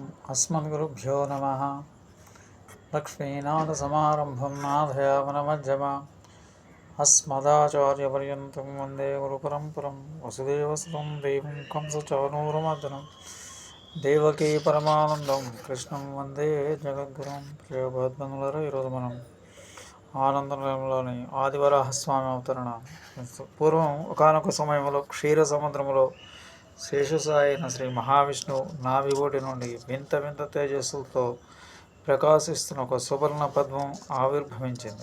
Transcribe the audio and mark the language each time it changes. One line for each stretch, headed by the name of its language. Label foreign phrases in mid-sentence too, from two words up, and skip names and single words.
Sanskrit: अस्मद्गुरुभ्यो नमः। लक्ष्मीनाथसमारम्भं नाथयामनमध्यमाम् अस्मदाचार्यपर्यन्तं वन्दे गुरुपरम्परं। वसुदेवसुतं देवं कंसचाणूरमर्दनं देवकी పరమానందం కృష్ణం వందే జగద్గురుం.
Telugu: ప్రియభద్బంగులరు, ఈరోజు మనం ఆనందలోని ఆదివరాహస్వామి అవతరణ. పూర్వం ఒకానొక సమయంలో క్షీర సముద్రములో శేషసాయి అయిన శ్రీ మహావిష్ణువు నాభిగోటి నుండి వింత వింత తేజస్సులతో ప్రకాశిస్తున్న ఒక సువర్ణ పద్మం ఆవిర్భవించింది.